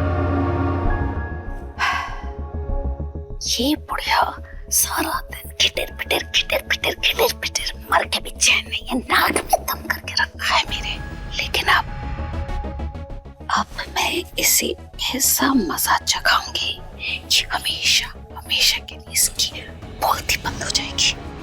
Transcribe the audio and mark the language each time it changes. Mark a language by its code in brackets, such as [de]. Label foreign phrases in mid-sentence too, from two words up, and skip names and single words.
[hi] ये बुढ़िया सारा दिन किटिर पिटर पिटर पिटर पिटर पिटर मर के भी चैन नहीं है, नाक में दम करके रखा है मेरे। लेकिन अब मैं इसे ऐसा मजा चखाऊंगी कि हमेशा हमेशा के लिए इसकी बोलती बंद हो जाएगी।